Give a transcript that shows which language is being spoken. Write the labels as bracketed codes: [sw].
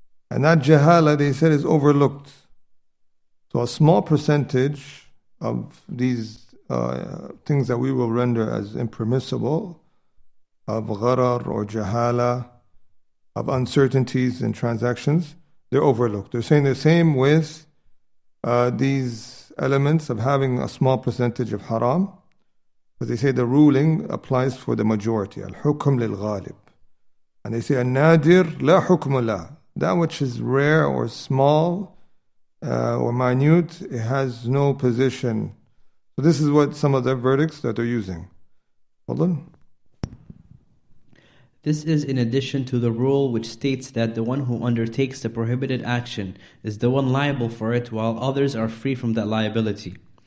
[en] And that jahala, they said, is overlooked. So a small percentage of these things that we will render as impermissible, of gharar or jahala, of uncertainties in transactions, they're overlooked. They're saying the same with these elements of having a small percentage of haram. But they say the ruling applies for the majority. [ar] ALHAQQ للغالب. [en] And they say [ar] النادر لا حكم له. [en] That which is rare or small or minute, it has no position. So this is what some of the verdicts that they're using. Hold on. This is in addition to the rule which states that the one who undertakes the prohibited action is the one liable for it, while others are free from that liability.